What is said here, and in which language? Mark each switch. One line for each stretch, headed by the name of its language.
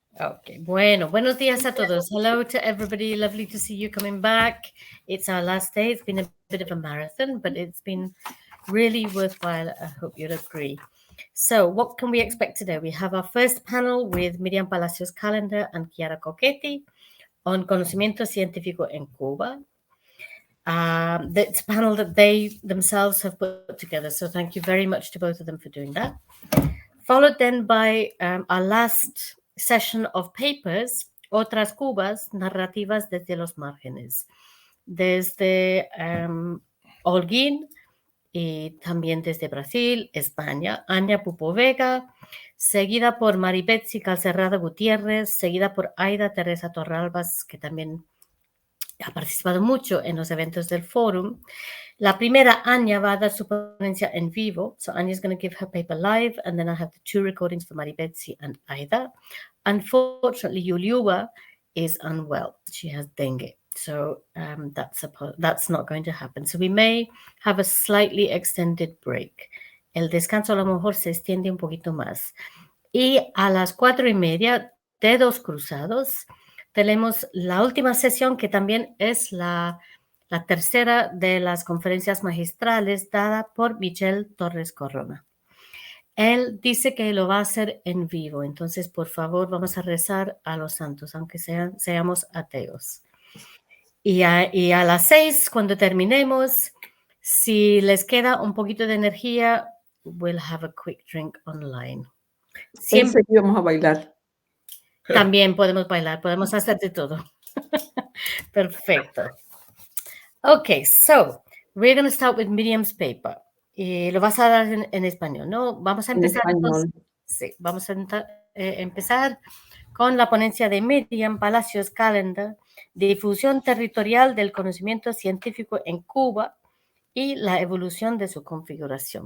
Spanish: Okay, bueno, buenos días a todos.
English: Hello to everybody. Lovely to see you coming back. It's our last day. It's been a bit of a marathon, but it's been really worthwhile. I hope you'll agree. So what can we expect today? We have our first panel with Miriam Palacios Calendar and Chiara Cocchetti on
Spanish: conocimiento científico en Cuba.
English: That's a panel that they themselves have put together. So thank you very much to both of them for doing that. Followed then by our last session of papers,
Spanish: Otras Cubas, narrativas desde los márgenes, desde Holguín y también desde Brasil, España, Anya Pupovega, seguida por Maribetsi Calcerrada Gutiérrez, seguida por Aida Teresa Torralbas, que también ha participado mucho en los eventos del fórum. La primera, Anya, va a dar su ponencia en vivo.
English: So Anya is going to give her paper live, and then I have the two recordings for Maribetsi and Aida. Unfortunately, Yuliuba is unwell. She has dengue. So that's not going to happen. So we may have a slightly extended break.
Spanish: El descanso a lo mejor se extiende un poquito más. Y a las 4:30, dedos cruzados, tenemos la última sesión, que también es la tercera de las conferencias magistrales dada por Michel Torres Corona. Él dice que lo va a hacer en vivo, entonces por favor vamos a rezar a los santos, aunque seamos ateos. Y a las 6, cuando terminemos, si les queda un poquito de energía,
English: we'll have a quick drink online.
Spanish: Siempre que vamos a bailar. También podemos bailar, podemos hacer de todo. Perfecto.
English: Okay, so we're going to start with Miriam's paper.
Spanish: Lo vas a dar en español, ¿no? Vamos a empezar. Entonces, sí, vamos a empezar con la ponencia de Miriam Palacios Calendar, difusión territorial del conocimiento científico en Cuba y la evolución de su configuración.